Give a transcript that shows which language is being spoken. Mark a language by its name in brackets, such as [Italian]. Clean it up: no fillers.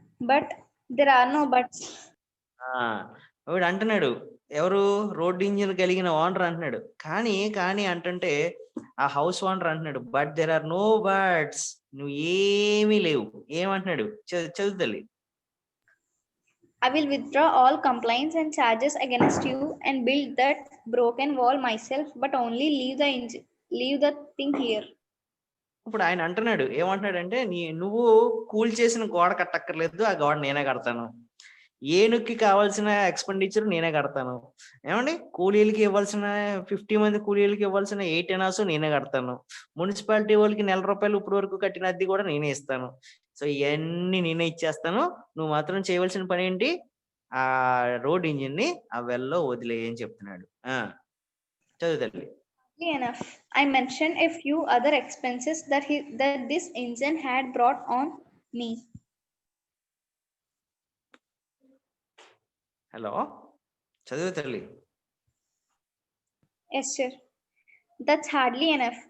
[English] But there are no buts. [Telugu] వీడు అంటున్నాడు, ఎవరు, రోడ్ ఇంజిన్ కలిగిన ఓనర్ అంటున్నాడు. కానీ కానీ అంటుంటే ఆ హౌస్ ఓనర్ అంటున్నాడు, [English] but there are no buts, [Telugu] నువ్వు ఏమీ లేవు. ఏమంటున్నాడు చదువు తల్లి. [English] I will withdraw all complaints and charges against you and build that broken wall myself, but only leave the thing here. [Telugu] ఇప్పుడు ఆయన అంటున్నాడు, ఏమంటున్నాడంటే నువ్వు కూల్ చేసిన గోడ కట్టక్కర్లేదు, ఆ గోడ నేనే కడతాను. ఏనుక్కి కావాల్సిన ఎక్స్పెండిచర్ నేనే కడతాను. ఏమండి, కూలీలకి ఇవ్వాల్సిన 50 మంది కూలీలకి ఇవ్వాల్సిన 8 ఎనాస్ నేనే కడతాను. మున్సిపాలిటీ వాళ్ళకి నెల రూపాయలు ఇప్పుడు వరకు కట్టిన అద్దె కూడా నేనే ఇస్తాను. సో ఇవన్నీ నేనే ఇచ్చేస్తాను. నువ్వు మాత్రం చేయవలసిన పని ఏంటి, ఆ రోడ్ ఇంజిన్ ని ఆ వెల్లో వదిలేయని చెప్తున్నాడు. చదువు తల్లి. [English] Enough. I mentioned a few other expenses that this engine had brought on me. [Telugu] Hello, చదువు తల్లి. [English] Yes, sir. That's hardly enough.